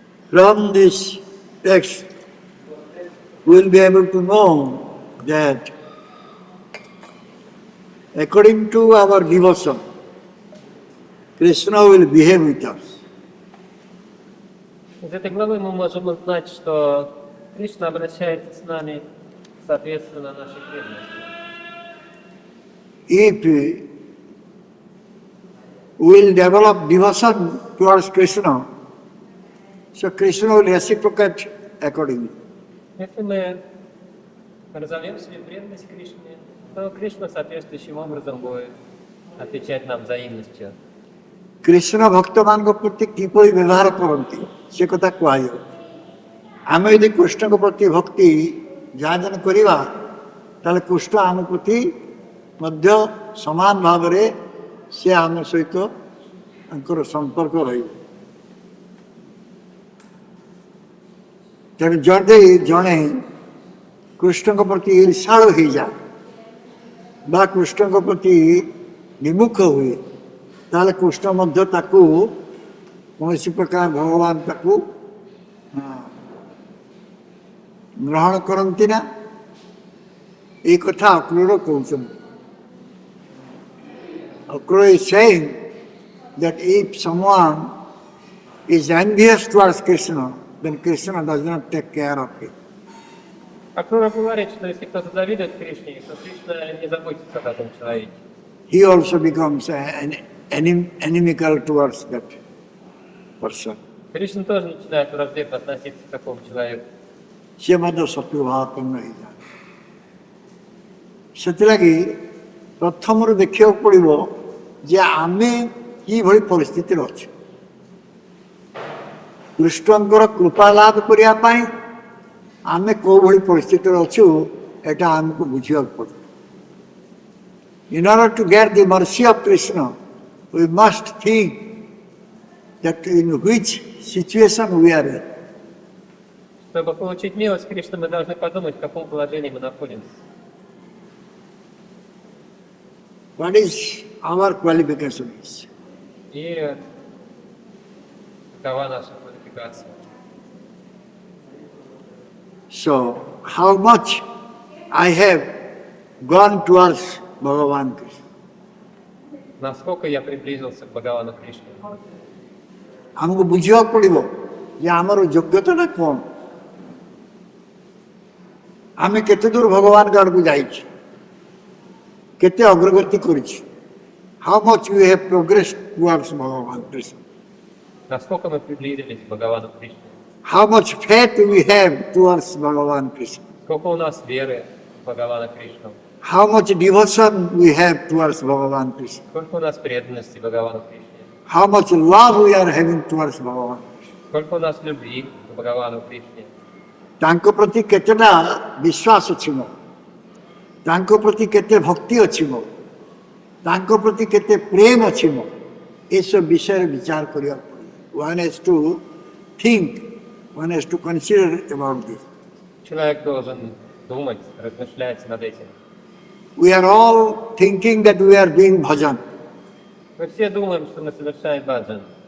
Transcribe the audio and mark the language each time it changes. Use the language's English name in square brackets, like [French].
[English] From this text, we will be able to know that according to our devotion, Krishna will behave with us. [Russian] Из этой главы мы можем узнать, что Кришна обращается с нами соответственно нашей преданности. [English] If we will develop devotion towards Krishna, so Krishna will reciprocate accordingly. [Russian] Если мы разовьем себе преданность Кришне, то Кришна соответствующим образом будет отвечать нам взаимностью. [Odia] Krishna ଭକ୍ତମାନଙ୍କ ପ୍ରତି କିପରି ବ୍ୟବହାର କରନ୍ତି ସେ କଥା କୁହାଯିବ। ଆମେ ଯଦି କୃଷ୍ଣଙ୍କ ପ୍ରତି ଭକ୍ତି ଯାଜନ କରିବା ତାହେଲେ କୃଷ୍ଣ ଆମ ପ୍ରତି ମଧ୍ୟ ସମାନ ଭାବରେ ସେ ଆମ ସହିତ ତାଙ୍କର ସମ୍ପର୍କ ରହିବ। ତେଣୁ ଯଦି ଜଣେ କୃଷ୍ଣଙ୍କ ପ୍ରତି ଈର୍ଷାଳୁ ହେଇଯାଏ ବା କୃଷ୍ଣଙ୍କ ପ୍ରତି ବିମୁଖ ହୁଏ, ତାହେଲେ କୃଷ୍ଣ ମଧ୍ୟ ତାକୁ କୌଣସି ପ୍ରକାର ଭଗବାନ ତାକୁ ଗ୍ରହଣ କରନ୍ତି ନା, এই କଥା ଅକ୍ରୂର କହୁଛନ୍ତି। [English] Akrura is saying that if someone is envious towards Krishna, then Krishna does not take care of it. [Russian] Акрура говорит, что если кто-то завидует Кришне, то Кришна не заботится об этом человеке. [English] He also becomes inimical towards that person. [Russian] Кришна тоже начинает враждебно относиться к такому человеку. [Odia] ସେ ମଧ୍ୟ ଶତ୍ରୁଭାବାପନ୍ନ ହେଇଯାଏ। ସେଥିଲାଗି ପ୍ରଥମରୁ ଦେଖିବାକୁ ପଡ଼ିବ ଯେ ଆମେ କିଭଳି ପରିସ୍ଥିତିରେ ଅଛୁ। କୃଷ୍ଣଙ୍କର କୃପା ଲାଭ କରିବା ପାଇଁ ଆମେ କେଉଁଭଳି ପରିସ୍ଥିତିରେ ଅଛୁ ଏଇଟା ଆମକୁ ବୁଝିବାକୁ ପଡ଼ିବ। [English] In order to get the mercy of Krishna, we must think that in which situation we are in. [Russian] Чтобы получить милость Кришны, мы должны подумать, в каком положении мы находимся. [English] What is our qualification is. [Russian] И какова наша квалификация. [English] So, how much I have gone towards Bhagavan Krishna. [Russian] Насколько я приблизился к Бхагавану Кришне. [Odia] ଆମକୁ ବୁଝିବାକୁ ପଡ଼ିବ ଯେ ଆମର ଯୋଗ୍ୟତାଟା କ'ଣ, ଆମେ କେତେ ଦୂର ଭଗବାନଙ୍କ ଆଡ଼କୁ ଯାଇଛୁ, କେତେ ଅଗ୍ରଗତି କରିଛୁ. [English] How much we have progressed towards Bhagavan Krishna. [Russian] Насколько мы приблизились к Бхагавану Кришне. [English] How much faith we have towards Bhagavan Krishna. [Russian] Сколько у нас веры в Бхагавана Кришну. [English] How much devotion we have towards Bhagavan Krishna. [Russian] Сколько у нас преданности Бхагавану Кришне. [English] How much love we are having towards Bhagavan Krishna. [Russian] Сколько у нас любви к Бхагавану Кришне. [Odia] ତାଙ୍କ ପ୍ରତି କେତେଟା ବିଶ୍ୱାସ ଅଛି ମୋ, ତାଙ୍କ ପ୍ରତି କେତେ ଭକ୍ତି ଅଛି ମୋ, ତାଙ୍କ ପ୍ରତି କେତେ ପ୍ରେମ ଅଛି ମୋ, ଏସବୁ ବିଷୟରେ ବିଚାର କରିବାକୁ ପଡ଼ିବ. [English] One has to think, one has to consider about this. [Russian] Человек должен думать, размышлять над этим. [English] We are all thinking that we are doing bhajan, [Russian] Мы все думаем, что мы совершаем баджан.